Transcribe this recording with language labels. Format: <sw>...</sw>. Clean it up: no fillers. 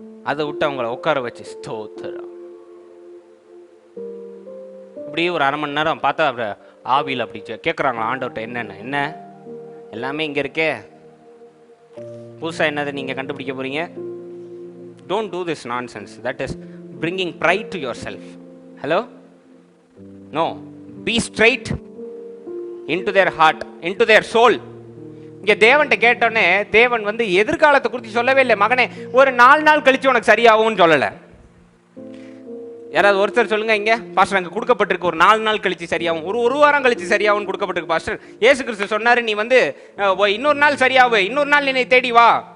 <ta>அதை விட்டு அவங்கள உட்கார வச்சு ஸ்தோத்திரம் இப்படி ஒரு 1/2 மணி நேரம் பார்த்தா ஆவியில் அப்படி கேட்குறாங்களா ஆண்டவர்கிட்ட, என்னென்ன என்ன எல்லாமே இங்கே இருக்கே, புதுசாக என்னதை நீங்கள் கண்டுபிடிக்க போறீங்க?</ta> <en>Don't do this nonsense. That is bringing pride to yourself. Hello, no, be straight into their heart, into their soul.</en> <ta>இங்கே தேவன்கிட்ட கேட்டோன்னே தேவன் எதிர்காலத்தை குறித்து சொல்லவே இல்லை. மகனே ஒரு 4 நாள் கழிச்சு உனக்கு சரியாகும்னு சொல்லலை. யாராவது ஒருத்தர் சொல்லுங்க, இங்கே பாஸ்டர் அங்கே கொடுக்கப்பட்டிருக்கு ஒரு 4 நாள் கழிச்சு சரியாகும், ஒரு வாரம் கழிச்சு சரியாகும்னு கொடுக்கப்பட்டிருக்கு பாஸ்டர். இயேசு கிறிஸ்து சொன்னாரு, நீ இன்னொரு நாள் சரியாவு, இன்னொரு நாள் என்னை தேடி வா.</ta>